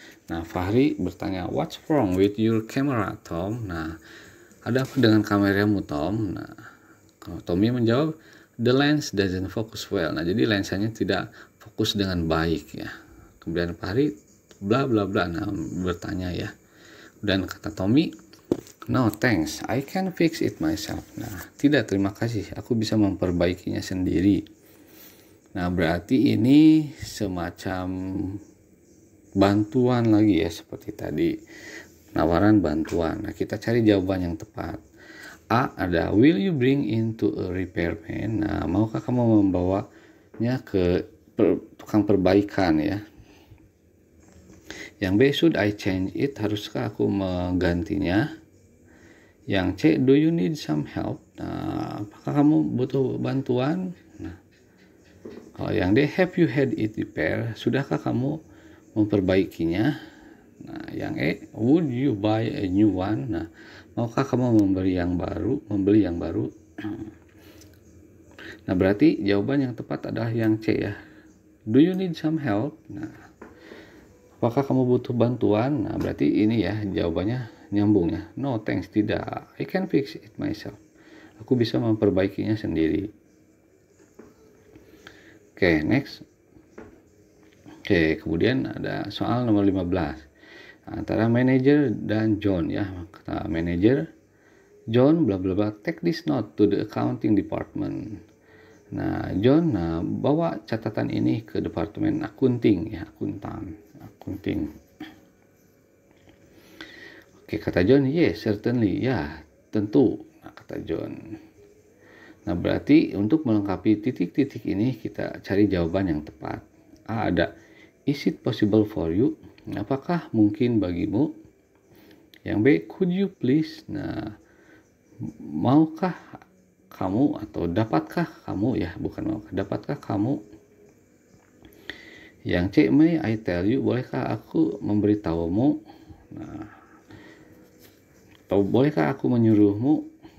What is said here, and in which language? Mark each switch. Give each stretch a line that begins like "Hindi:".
Indonesian: Nah, Fahri bertanya,
English: "What's wrong with your camera, Tom?"
Indonesian: Nah, ada apa dengan kameramu, Tom? Nah, kalau Tommy menjawab,
English: "The lens doesn't focus well."
Indonesian: Nah, jadi lensanya tidak fokus dengan baik ya. Kemudian Fahri bla bla bla, nah bertanya ya. Dan kata Tommy,
English: "No thanks, I can fix it myself."
Indonesian: Nah, tidak, terima kasih, aku bisa memperbaikinya sendiri. Nah, berarti ini semacam bantuan lagi ya, seperti tadi, penawaran bantuan. Nah, kita cari jawaban yang tepat.
English: A ada, will you bring into a repairman?
Indonesian: Nah, maukah kamu membawanya ke tukang perbaikan ya.
English: Yang B, should I change it?
Indonesian: Haruskah aku menggantinya?
English: Yang C, do you need some help?
Indonesian: Nah, apakah kamu butuh bantuan? Nah, kalau yang D,
English: have you had it repaired?
Indonesian: Sudahkah kamu memperbaikinya? Nah, yang E,
English: would you buy a new one?
Indonesian: Nah, maukah kamu membeli yang baru? Nah, berarti jawaban yang tepat adalah yang C ya.
English: Do you need some help?
Indonesian: Nah, apakah kamu butuh bantuan? Nah, berarti ini ya jawabannya nyambung ya.
English: No thanks,
Indonesian: tidak.
English: I can fix it myself.
Indonesian: Aku bisa memperbaikinya sendiri. Oke, next. Oke, kemudian ada soal nomor 15. Antara manajer dan John ya. Kata manajer, John bla bla bla,
English: take this note to the accounting department.
Indonesian: Nah, John bawa catatan ini ke departemen akunting ya, akunting. Oke, kata John,
English: yes, certainly,
Indonesian: ya, tentu. Nah, kata John. Nah, berarti untuk melengkapi titik-titik ini kita cari jawaban yang tepat.
English: A ada, is it possible for you?
Indonesian: Apakah mungkin bagimu? Yang B,
English: could you please?
Indonesian: Nah, maukah kamu atau dapatkah kamu ya, bukan maukah, dapatkah kamu?
English: Yang C, may I tell you?
Indonesian: Bolehkah aku memberitahumu? Nah, atau bolehkah aku menyuruhmu?